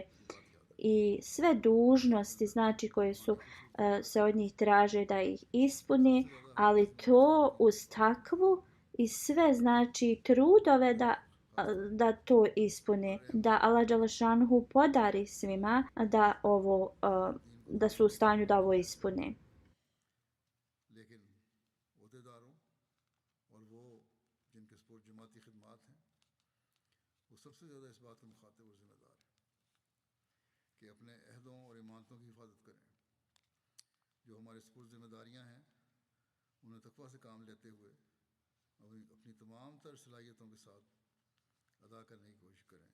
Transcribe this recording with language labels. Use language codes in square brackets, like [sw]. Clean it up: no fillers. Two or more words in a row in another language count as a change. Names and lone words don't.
[bs] I sve dužnosti znači koje se od njih traže da ih ispuni, ali to uz takvu i sve znači trudove da to ispune, da Allah dželešanhu podari svima da su u stanju da ovo ispune. [ur] جو ہمارے سپرد ذمہ داریاں ہیں انہیں تقویٰ سے کام لیتے ہوئے اپنی تمام تر صلاحیتوں کے ساتھ ادا کرنے کی کوشش کریں.